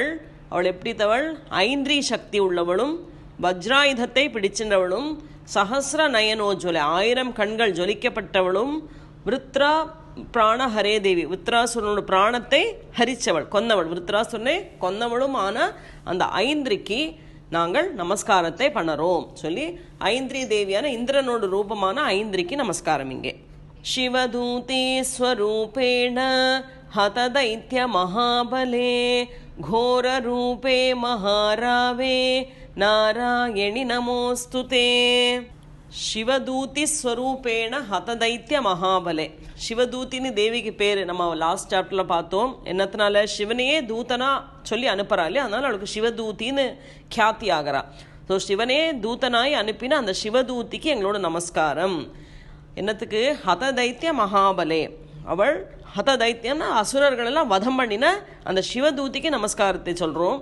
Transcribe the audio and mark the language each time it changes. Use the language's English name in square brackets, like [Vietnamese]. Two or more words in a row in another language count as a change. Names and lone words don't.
[Tamil] அவள் எப்படித்தவள், ஐந்திரி சக்தி உள்ளவளும் வஜ்ராயுதத்தை பிடிச்சின்றவளும் [Sanskrit] सहस्र नयनोज्ज्वले [Tamil] 1000 கண்கள் ஜொலிக்கப்பட்டவளும் [Sanskrit] वृत्रा प्राण हरे देवि, [Tamil] விருத்ராசுரனோட பிராணத்தை ஹரிச்சவள், கொன்னவள், விருத்ராசுரனை கொன்னவளும் ஆன அந்த ஐந்திரிக்கு நாங்கள் நமஸ்காரத்தை பண்ணுறோம் சொல்லி ஐந்திரி தேவியான இந்திரனோட ரூபமான ஐந்திரிக்கு நமஸ்காரம். [Sanskrit] இங்கே शिवदूते स्वरूपेण हतदैत्य महाबले घोररूपे महारावे नारायणि नमोस्तुते. शिवदूति स्वरूपेण हतदैत्य महाबले. [Tamil] சிவதூத்தின்னு தேவிக்கு பேர். நம்ம லாஸ்ட் சாப்டரில் பார்த்தோம். என்னத்தினால, சிவனையே தூதனா சொல்லி அனுப்புறா இல்லையா, அதனால அவளுக்கு சிவதூத்தின்னு கியாத்தி ஆகிறா. ஸோ சிவனே தூதனாய் அனுப்பின அந்த சிவதூத்திக்கு எங்களோட நமஸ்காரம். என்னத்துக்கு, [Sanskrit] हतदैत्य महाबले, [Tamil] அவள் ஹததைத்தியன்னா அசுரர்களெல்லாம் வதம் பண்ணின அந்த சிவதூதிக்கு நமஸ்காரத்தை சொல்கிறோம்.